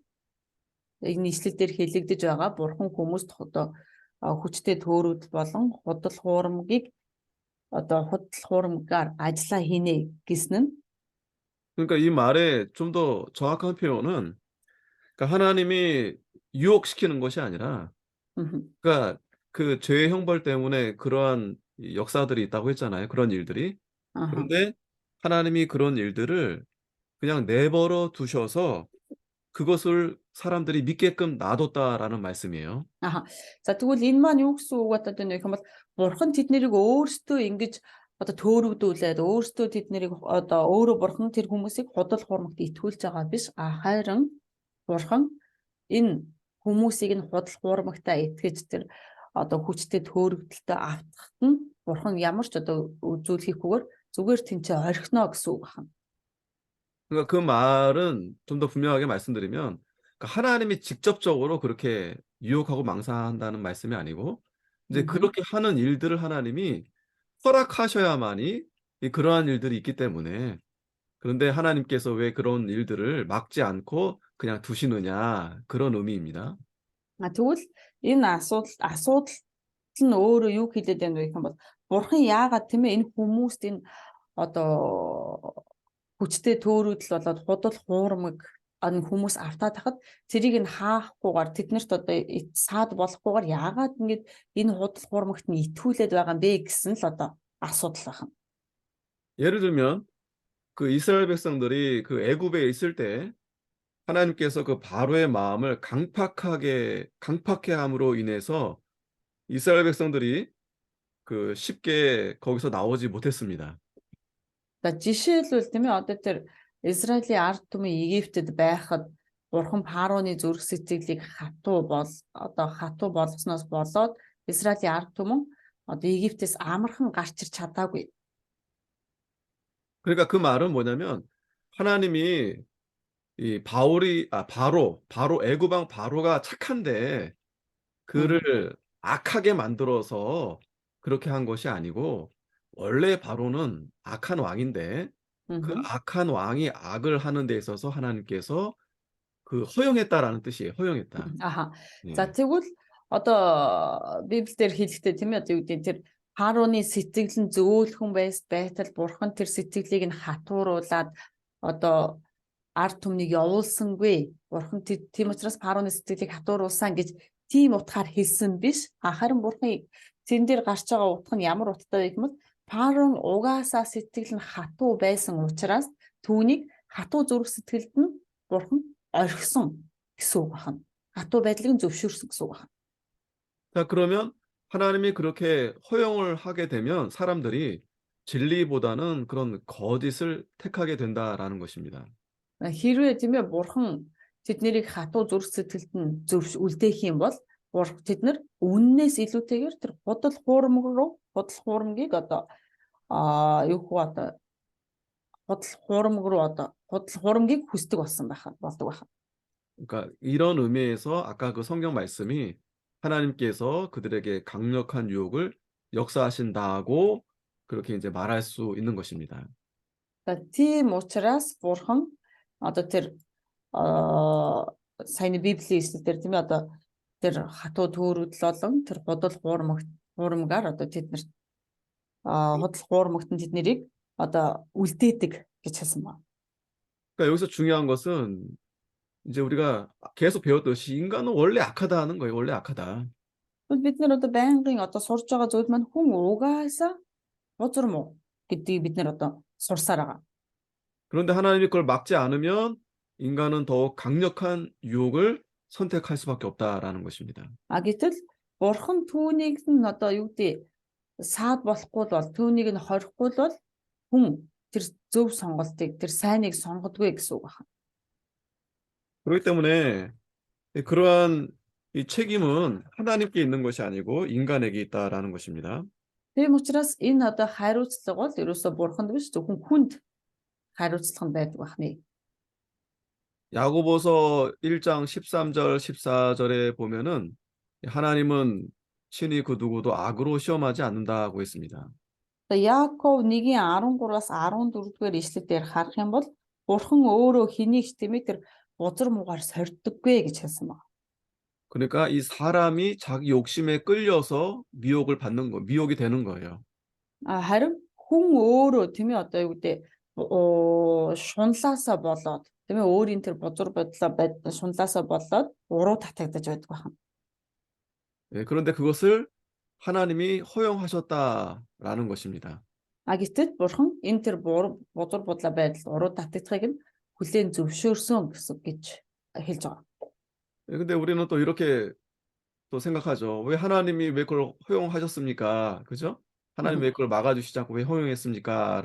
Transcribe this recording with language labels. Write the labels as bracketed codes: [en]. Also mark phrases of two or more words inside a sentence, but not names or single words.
[mn] Энэ ишлэлдэр хэлэгдэж байгаа бурхан хүмүүст одоо хүчтэй төөрөгдөл болон худал хуурмгийг одоо худал хуурмгаар ажиллаа хийнэ гэсэн нь [ko] 그러니까 이 말에 좀 더 정확한 표현은 그러니까 하나님이 유혹시키는 것이 아니라 그러니까 그 죄의 형벌 때문에 그러한 이 역사들이 있다고 했잖아요. 그런 일들이. 그런데 하나님이 그런 일들을 그냥 내버려 두셔서 그것을 사람들이 믿게끔 놔뒀다라는 말씀이에요. [mn] За тэгвэл энэ маань юу гэсэн үг бодод байна вэ гэвэл бурхан тэднийг өөрсдөө ингэж одоо төөрөгдүүлээд өөрсдөө тэднийг одоо өөрөө бурхан тэр хүмүүсийг худал хуурмагт итгүүлж байгаа биш харин бурхан энэ хүмүүсийг нь худал хуурмагтаа итгэж тэр одоо хүчтэй төөрөгдөлтөд автахад нь бурхан ямар ч одоо зүйл хийхгүйгээр зүгээр тэнцээ орхино гэсэн үг байна. [ko] 그러니까 그 말은 좀 더 분명하게 말씀드리면 그러니까 하나님이 직접적으로 그렇게 유혹하고 망상한다는 말씀이 아니고 이제 그렇게 하는 일들을 하나님이 허락하셔야만이 그러한 일들이 있기 때문에 그런데 하나님께서 왜 그런 일들을 막지 않고 그냥 두시느냐 그런 의미입니다. [mn] Тэгвэл энэ асуудал нь өөрөө юу хэлээд байна вэ гэвэл бурхан яагаад тийм ээ энэ хүмүүст энэ одоо хүчтэй төөрөгдөл болоод худал хуурмаг энэ хүмүүс автаад тахад тэрийг нь хаахгүйгээр тэднэрт одоо саад болохгүйгээр яагаад ингэж энэ худал хуурмагт нь итгүүлээд байгаа юм бэ гэсэн л одоо асуудал байна. [ko] 예를 들면 그 이스라엘 백성들이 그 애굽에 있을 때 하나님께서 그 바로의 마음을 강팍해 함으로 인해서 이스라엘 백성들이 그 쉽게 거기서 나오지 못했습니다. [mn] За жишээлбэл тийм ээ одоо тэр Израилийн ард түмэн Египтэд байхад бурхан Фароны зүрх сэтгэлийг хатуу болгосноос болоод Израилийн ард түмэн одоо Египтээс амархан гарч ир чадаагүй. [ko] 그러니까 그 말은 뭐냐면 하나님이 이 바로 애굽 왕 바로가 착한데 그를 악하게 만들어서 그렇게 한 것이 아니고 원래 바로는 악한 왕인데 그 악한 왕이 악을 하는 데 있어서 하나님께서 그 허용했다라는 뜻이에요. 허용했다. [mn] За тэгвэл одоо Библиэлд хэлэхдээ тийм ээ одоо юу гэдэг тэр Фароны сэтгэл нь зөөлхөн байтал бурхан тэр сэтгэлийг нь хатууруулад одоо ард түмнийг явуулсангүй. Бурхан тийм учраас Фароны сэтгэлийг хатууруулсан гэж тийм утгаар хэлсэн биш. Харин бурхан тэн дээр гарч байгаа утга нь ямар утгатай вэ гэвэл Фарон угаасаа сэтгэл нь хатуу байсан учраас түүнийг хатуу зүрх сэтгэлд нь бурхан орхисон гэсэн үг байна. хатуу байдлыг зөвшөөрсөн гэсэн үг байна. [ko] 자, 그러면 하나님이 그렇게 허용을 하게 되면 사람들이 진리보다는 그런 거짓을 택하게 된다라는 것입니다. [mn] Хэрвээ тийм ээ бурхан тэднийг хатуу зүрх сэтгэлд нь үлдээх юм бол тэд нар үннээс илүүтэйгээр тэр худал хуурмгийг одоо худал хуурмгийг хүсдэг болсон болдог байна. [ko] 그러니까 이런 의미에서 아까 그 성경 말씀이 하나님께서 그들에게 강력한 유혹을 역사하신다고 그렇게 이제 말할 수 있는 것입니다. [mn] Тийм учраас бурхан одоо тэр сайн Библийн эшлэлдэр тийм ээ одоо тэр хатуу төөрөгдөл болон тэр худал хуурмгаар одоо тэднэрт худал хуурмагт нь тэднийг одоо үлдээдэг гэж хэлсэн байна. [ko] 그러니까 여기서 중요한 것은 이제 우리가 계속 배웠듯이 인간은 원래 악하다는 거예요. 원래 악하다. [mn] Тэгвэл бид нар одоо байнгын одоо сурж байгаа зүйл маань хүн угаасаа бузар муу гэдгийг бид нар одоо сурсаар байгаа. [ko] 그런데 하나님이 그걸 막지 않으면 인간은 더욱 강력한 유혹을 선택할 수밖에 없다라는 것입니다. [mn] А гэтэл бурхан түүнийг нь одоо юу гэдэг саад болохгүй бол түүнийг нь хорихгүй бол хүн тэр зөв сонголтыг тэр сайныг сонгодгүй гэсэн үг байна. [ko] 그렇기 때문에 그러한 이 책임은 하나님께 있는 것이 아니고 인간에게 있다라는 것입니다. [mn] Тийм учраас энэ одоо хариуцлага бол ерөөсөө бурханд биш зөвхөн хүнд хариуцлага нь байдаг байна. [ko] 야고보서 1장 13절 14절에 보면은 하나님은 친히 그 누구도 악으로 시험하지 않는다고 했습니다. [mn] Одоо Яаков 1:13-аас 14-р ишлэлээр харах юм бол бурхан өөрөө хэнийг ч тэмээ тэр бузар муугаар сорддоггүй гэж хэлсэн байна. [ko] 그러니까 이 사람이 자기 욕심에 끌려서 미혹을 받는 거, 미혹이 되는 거예요. [mn] Харин хүн өөрөө тийм ээ одоо юу гэдэг шунлаасаа болоод тийм ээ өөрийн тэр бузар бодлоо шунлаасаа болоод уруу татагдаж байдаг байна. [ko] 예, 그런데 그것을 하나님이 허용하셨다라는 것입니다. [mn] А гэтэл бурхан энэ тэр бузар бодлоо байдал уруу татагдахыг нь хүлээн зөвшөөрсөн гэж хэлж байгаа. [ko] 예, 근데 우리는 또 이렇게 또 생각하죠. 왜 하나님이 왜 그걸 허용하셨습니까? 그죠? 하나님 왜 그걸 막아주시지 않고 왜 허용했습니까?